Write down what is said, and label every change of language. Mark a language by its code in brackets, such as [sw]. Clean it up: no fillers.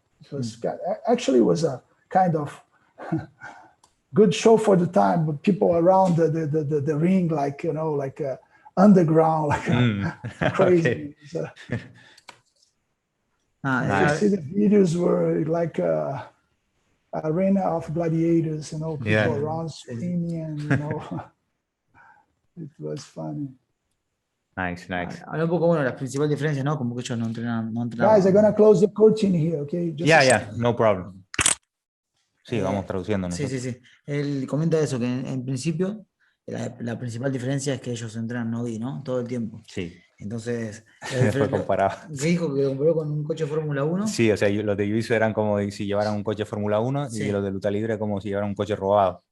[en] It was actually it was a kind of good show for the time, but people around the ring, like underground, like crazy. So, you see the videos were like arena of gladiators, people around screaming, and it was funny. Nice. [es] Habla un poco, bueno, las principales diferencias, ¿no? Como que ellos no entrenan. [en] Guys, I'm gonna close the curtain here, okay? Just No problem. [es] Sí, vamos traduciendo nosotros. Sí. Él comenta eso, que en principio la principal diferencia es que ellos entrenan no-gi, ¿no? Todo el tiempo. Sí. Entonces, Fue comparado. ¿Qué dijo? Que lo comparó con un coche de Fórmula 1. Sí, o sea, los de jiu-jitsu eran como si llevaran un coche de Fórmula 1 y los de luta libre como si llevaran un coche robado.